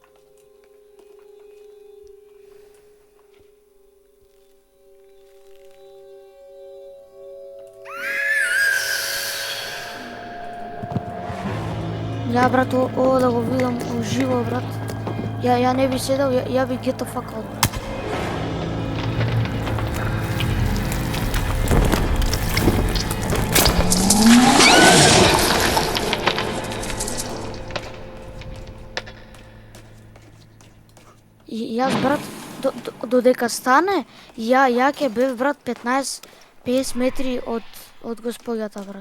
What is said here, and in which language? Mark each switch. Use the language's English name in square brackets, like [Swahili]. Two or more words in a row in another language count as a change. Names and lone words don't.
[Macedonian] Ја, брат, ово да го видам уживо, брат. Ја не би седел, ја би [English] get the fuck out, [Macedonian] брат. И јас, брат, додека стане, ја ќе бев, брат, 50 метри од господјата, брат.